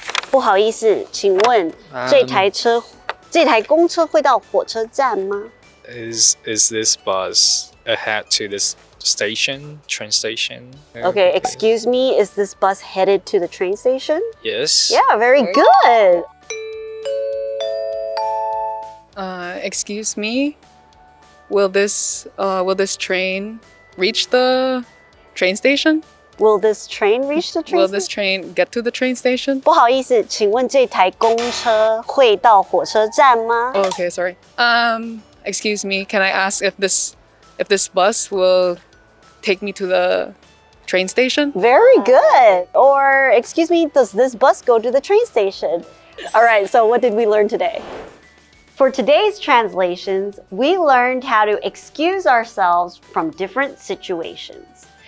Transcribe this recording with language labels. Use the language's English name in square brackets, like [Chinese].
[Chinese] 不好意思，请问这台公车会到火车站吗？ [English] Is this bus ahead to this station, train station? Okay, excuse me, is this bus headed to the train station? Yes. Yeah, very good. Excuse me? Will this train reach the train station? Will this train reach the train Will station? this train get to the train station? [Chinese] 不好意思，请问这台公车会到火车站吗？ [English] Oh, okay, sorry. Excuse me, can I ask if this bus will take me to the train station? Very good. Or, excuse me, does this bus go to the train station? All right, so what did we learn today? For today's translations, we learned how to excuse ourselves from different situations.